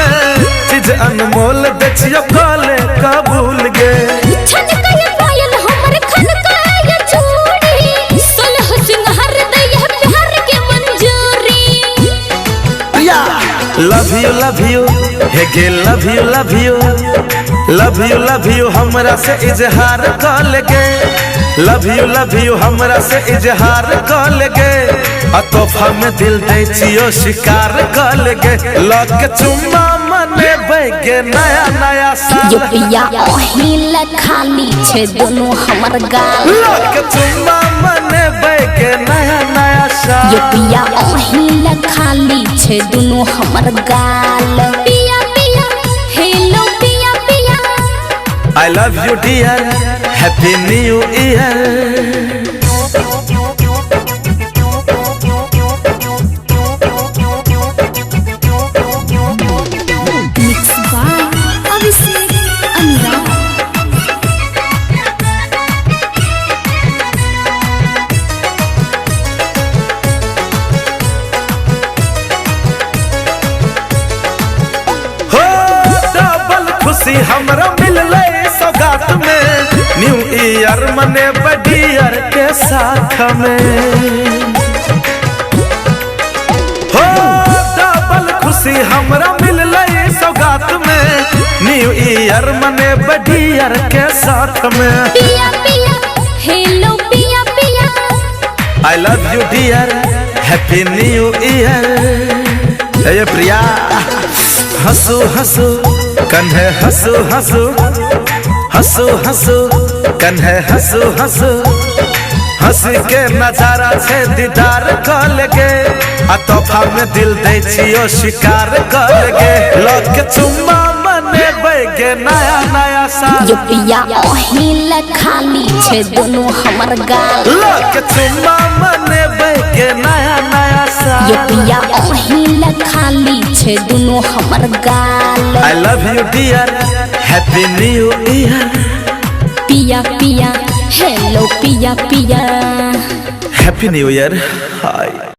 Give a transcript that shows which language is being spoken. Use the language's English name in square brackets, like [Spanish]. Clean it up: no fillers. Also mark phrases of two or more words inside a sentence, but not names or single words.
[Maithili] चीज अनमोल देखियो काले का भूल गे। [English] love you [Maithili] हे गे [English] love you love you love you love you [Maithili] हमरा से इजहार कर लेगे। [English] love you [Maithili] हमरा से इजहार कर लेगे, तोहफा में दिल दे छियो स्वीकार कर लेगे। लग के चुम्मा मने बैगे नया नया साल। यो पिया ओहिल खाली छे दोनों हमर गाल। लग के चुम्मा मने बैगे नया नया साल। यो पिया ओहिल खाली छे दोनों हमर गाल। पिया पिया हेलो पिया पिया। [English] I love you dear, happy new year। Mixed by Abhishek Anurag। [Maithili] हो डबल खुशी हमरा मिलले सौगात में, [English] new year [Maithili] मने बडियर के साथ में। हो डबल खुशी हमरा मिलले सौगात में, [English] new year [Maithili] मने बडियर के साथ में। पिया पिया हेलो पिया पिया। [English] I love you dear, happy new year। [Maithili] ये प्रिया हंसू हंसू कन्हे हंसू हंसू, हंसू हंसू कन्हे हंसू हंसू। हंस के नजारा छे दीदार कर लेगे, तोहफा में दिल दे छियो स्वीकार कर लेगे। लग के चुम्मा मने बैगे नया नया साल। यो पिया ओहिल खाली छे दोनों हमर गाल। लग के चुम्मा मने बैगे नया नया साल। यो पिया ओहिल खाली छे दोनों हमर गाल। [English] I love you dear, happy new year। [Maithili] पिया पिया हेलो पिया पिया। [English] Happy new year। Hi।